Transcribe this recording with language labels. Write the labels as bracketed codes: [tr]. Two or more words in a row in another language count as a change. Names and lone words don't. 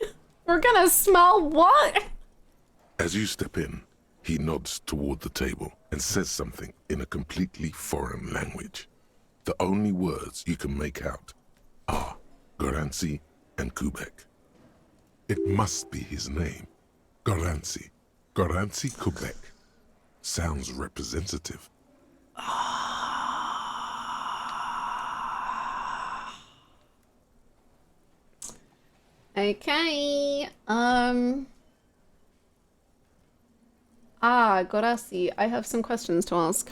[en] We're gonna smell what? As you step in, he nods toward the table and says something in a completely foreign language. The only words you can make out are Garancy and Kubek. It must be his name. Garancy. Garancy Kubek. Sounds representative. Okay. Gorasi, I have some questions to ask.